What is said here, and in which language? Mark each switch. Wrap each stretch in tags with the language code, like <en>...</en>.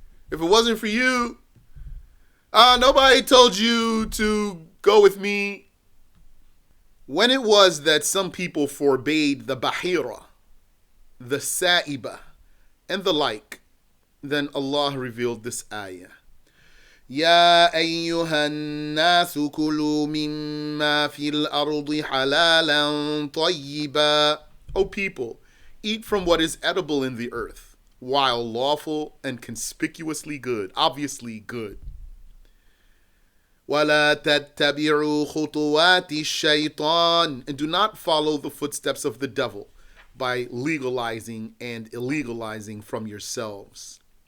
<en>If it wasn't for you, nobody told you to go with me. When it was that some people forbade the bahira, the sa'iba, and the like, then Allah revealed this ayah.</en> <ar>يا أيها الناس كلوا مما في الأرض حلالا طيبا.</ar> <en>O people, eat from what is edible in the earth, while lawful and conspicuously good, obviously good.</en> <ar>وَلَا تَتَّبِعُوا خُطُوَاتِ الشَّيْطَانِ.</ar> <en>And do not follow the footsteps of the devil by legalizing and illegalizing from yourselves.</en>